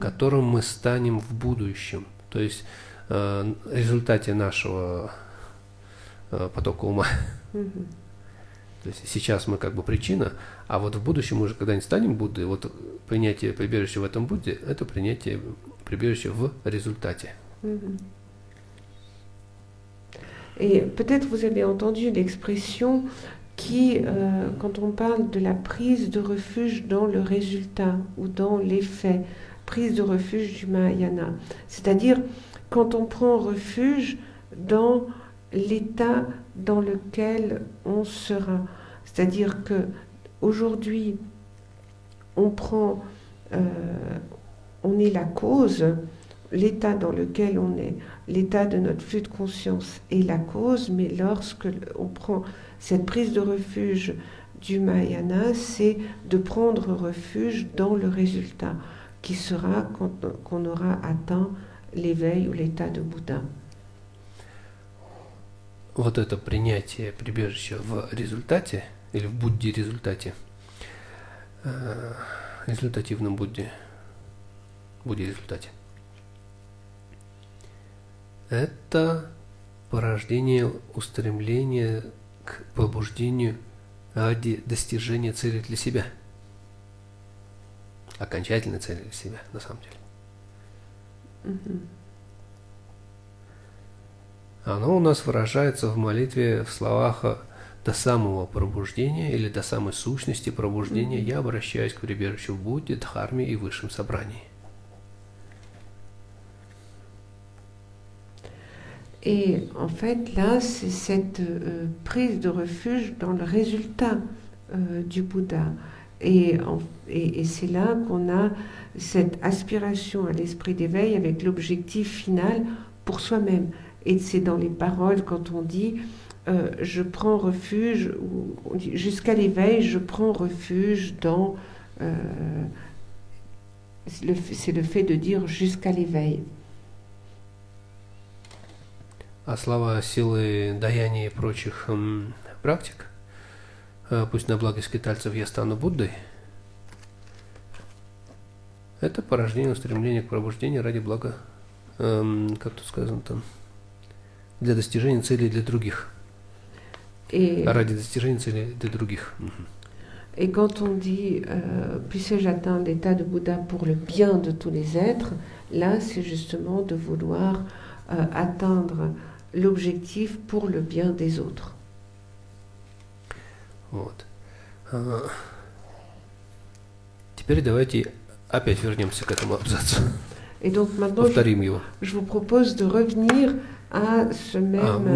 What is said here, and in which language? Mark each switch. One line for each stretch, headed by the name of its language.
Russian: которым мы станем в будущем, то есть в результате нашего потока ума. Мгм. То есть сейчас мы как бы причина, а вот в будущем мы уже когда-нибудь станем Буддой, вот принятие прибежища в этом Будде – это принятие прибежища в результате. Mhm.
French: Et peut-être vous avez entendu l'expression qui, quand on parle de la prise de refuge dans le résultat ou dans l'effet, prise de refuge du Mahayana, c'est-à-dire quand on prend refuge dans l'état dans lequel on sera. C'est-à-dire que aujourd'hui, on est la cause, l'état dans lequel on est, l'état de notre flux de conscience est la cause, mais lorsque on prend cette prise de refuge du Mahayana, c'est de prendre refuge dans le résultat, qui sera quand on aura atteint l'éveil ou l'état de Bouddha.
Russian: Вот это принятие прибежища в результате, или в Будде результате, результативном Будде результате, это порождение устремления к побуждению ради достижения цели для себя. Окончательной цели для себя, на самом деле. Mm-hmm. Оно у нас выражается в молитве в словах «до самого пробуждения» или «до самой сущности пробуждения я обращаюсь к прибежищу в Будде, Дхарме и высшем собрании».
French: Et en fait, là, c'est cette prise de refuge dans le résultat du Bouddha. Et c'est là qu'on a cette aspiration à l'esprit d'éveil avec l'objectif final pour soi-même. Et c'est dans les paroles quand on dit je prends refuge, ou on dit jusqu'à l'éveil, je prends refuge dans... c'est le fait de dire jusqu'à l'éveil.
Russian: А слова силы даяния и прочих практик, пусть на благо скитальцев я стану Буддой, это порождение устремления к пробуждению ради блага, как тут сказано там, для достижения целей для других. Ради достижения целей для других.
French: Et quand on dit puisse-je atteindre l'état de Bouddha pour le bien de tous les êtres, là c'est justement de vouloir atteindre l'objectif pour le bien des autres.
Russian: Вот. Теперь давайте опять вернемся к этому абзацу.
French: Et donc maintenant,
Russian: Повторим его.
French: Je vous propose de revenir à ce même...